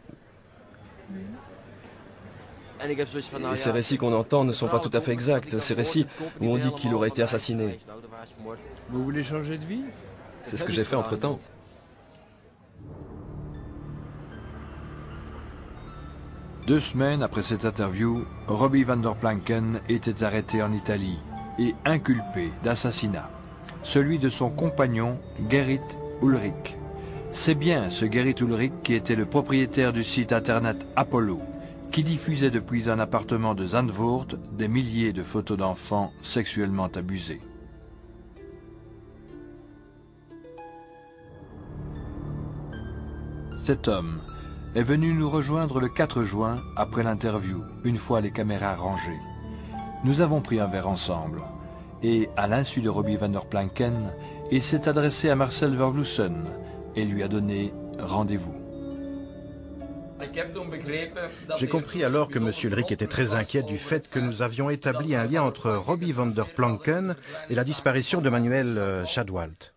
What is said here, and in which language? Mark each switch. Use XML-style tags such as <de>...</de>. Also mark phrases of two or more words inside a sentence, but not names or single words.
<fr>Et ces récits qu'on entend ne sont pas tout à fait exacts. Ces récits où on dit qu'il aurait été assassiné. Vous voulez changer de vie? C'est ce que j'ai fait entre-temps. Deux semaines après cette interview, Robbie van der Planken était arrêté en Italie et inculpé d'assassinat, celui de son compagnon Gerrit Ulrich. C'est bien ce Gerrit Ulrich qui était le propriétaire du site internet Apollo, qui diffusait depuis un appartement de Zandvoort des milliers de photos d'enfants sexuellement abusés. Cet homme est venu nous rejoindre le 4 juin après l'interview, une fois les caméras rangées. Nous avons pris un verre ensemble et, à l'insu de Robbie van der Planken, il s'est adressé à Marcel Vervloesen et lui a donné rendez-vous. J'ai compris alors que M. Ulrich était très inquiet du fait que nous avions établi un lien entre Robbie van der Plancken et la disparition de Manuel Shadwalt.</fr>